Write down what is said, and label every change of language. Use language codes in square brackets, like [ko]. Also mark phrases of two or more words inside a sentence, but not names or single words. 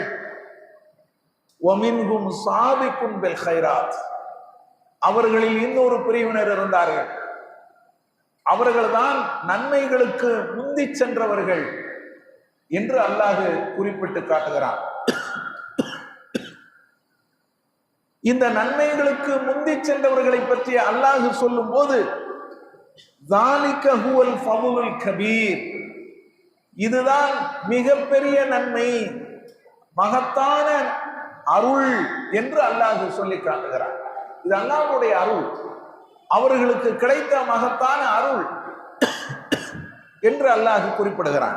[ar] ومنهم سابق بالخيرات, [ta] அவர்களில் இன்னொரு பிரிவினர் இருந்தார்கள். அவர்கள்தான் நன்மைகளுக்கு முந்தி சென்றவர்கள் என்று அல்லாஹ் குறிப்பிட்டு காட்டுகிறான். இந்த நன்மைகளுக்கு முந்தி சென்றவர்களை பற்றி அல்லாஹ் சொல்லும் போது, [ar] ذَلِكَ هُوَ الْفَضْلُ الْكَبِيرُ, [ta] இதுதான் மிகப்பெரிய நன்மை, மகத்தான அருள் என்று அல்லாஹ் சொல்லி காட்டுகிறார். இது அல்லாஹ்வுடைய அருள், அவர்களுக்கு கிடைத்த மகத்தான அருள் என்று அல்லாஹ் குறிப்பிடுகிறான்.